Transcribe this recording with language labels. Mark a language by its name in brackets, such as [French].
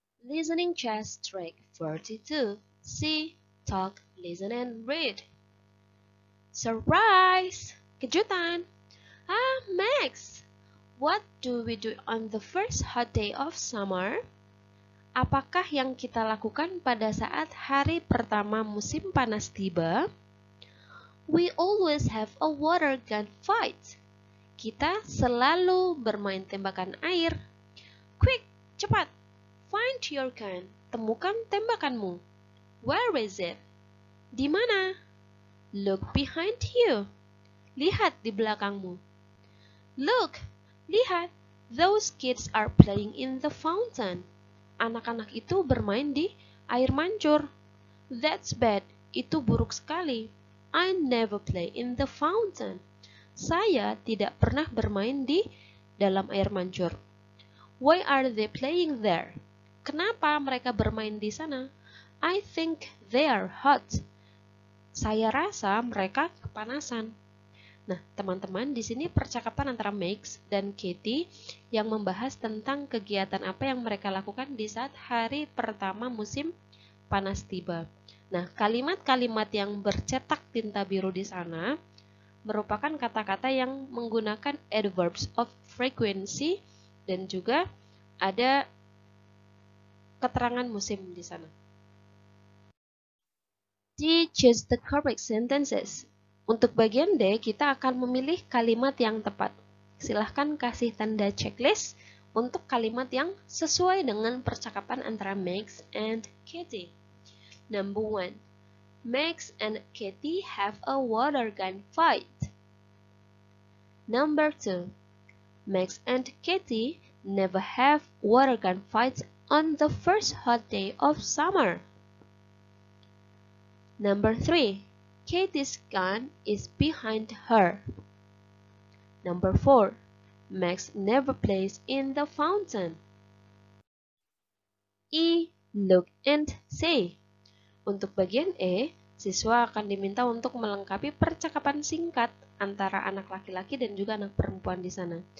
[English] Listening chess trick 42. See, talk, listen, and read. Surprise! [Indonesian] Kejutan! [English] Max! What do we do on the first hot day of summer? [Indonesian] Apakah yang kita lakukan pada saat hari pertama musim panas tiba? [English] We always have a water gun fight. [Indonesian] Kita selalu bermain tembakan air. [English] Quick, [Indonesian] cepat. [English] Find your gun. [Indonesian] Temukan tembakanmu. [English] Where is it? [Indonesian] Di mana? [English] Look behind you. [Indonesian] Lihat di belakangmu. [English] Look, [Indonesian] lihat. [English] Those kids are playing in the fountain. [Indonesian] Anak-anak itu bermain di air mancur. [English] That's bad. [Indonesian] Itu buruk sekali. [English] I never play in the fountain. [Indonesian] Saya tidak pernah bermain di dalam air mancur. [English] Why are they playing there? [Indonesian] Kenapa mereka bermain di sana? [English] I think they are hot. [Indonesian] Saya rasa mereka kepanasan. Nah, teman-teman, di sini percakapan antara Max dan Katie yang membahas tentang kegiatan apa yang mereka lakukan di saat hari pertama musim panas tiba. Nah, kalimat-kalimat yang bercetak tinta biru di sana merupakan kata-kata yang menggunakan adverbs of frequency dan juga ada keterangan musim di sana. [English] D. Choose the correct sentences. [Indonesian] Untuk bagian D, kita akan memilih kalimat yang tepat. Silahkan kasih tanda checklist untuk kalimat yang sesuai dengan percakapan antara Max and Katie. [English] Number 1. Max and Katie have a water gun fight. Number 2. Max and Katie never have water gun fights on the first hot day of summer. Number 3. Katie's gun is behind her. Number 4. Max never plays in the fountain. E. Look and say. [Indonesian] Untuk bagian E, siswa akan diminta untuk melengkapi percakapan singkat antara anak laki-laki dan juga anak perempuan di sana.